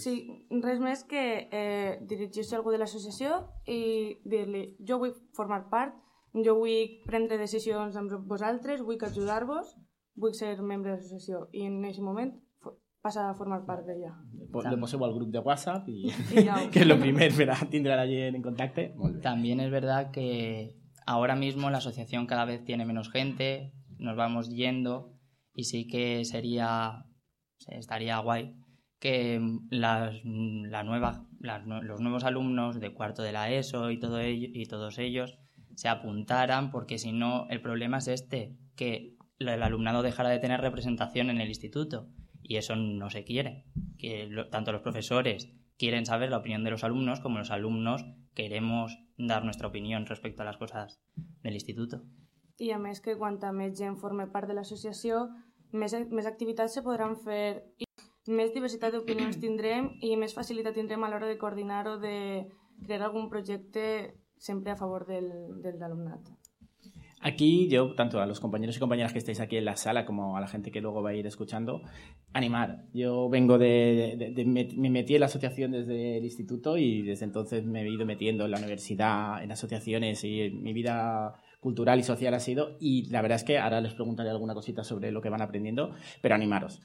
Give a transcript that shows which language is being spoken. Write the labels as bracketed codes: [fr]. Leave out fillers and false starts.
[ca] Sí, res més que dirigir-se a algú de l'associació i dir-li: jo vull formar part, jo vull prendre decisions amb vosaltres, vull ajudar-vos, vull ser membre de l'associació, i en aquest moment passa a formar part d'ella. Le poseu al grup de WhatsApp, i que és el primer per a tindre la gent en contacte. Molt bé. També és veritat que [es] ahora mismo la asociación cada vez tiene menos gente, nos vamos yendo, y sí que estaría guay que los nuevos alumnos de cuarto de la ESO y todos ellos se apuntaran, porque si no el problema es este, que el alumnado dejará de tener representación en el instituto, y eso no se quiere. Tanto los profesores quieren saber la opinión de los alumnos como los alumnos queremos dar nuestra opinión respecto a las cosas del instituto. [ca] I a més que quanta més gent forme part de l'associació, més activitats se podran fer, i més diversitat d'opinions tindrem i més facilitat tindrem a l'hora de coordinar o de crear algun projecte sempre a favor del alumnat. [es] Aquí yo, tanto a los compañeros y compañeras que estáis aquí en la sala como a la gente que luego va a ir escuchando, animar. Yo vengo me metí en la asociación desde el instituto y desde entonces me he ido metiendo en la universidad, en asociaciones, y mi vida cultural y social ha sido, y la verdad es que ahora les preguntaré alguna cosita sobre lo que van aprendiendo, pero animaros.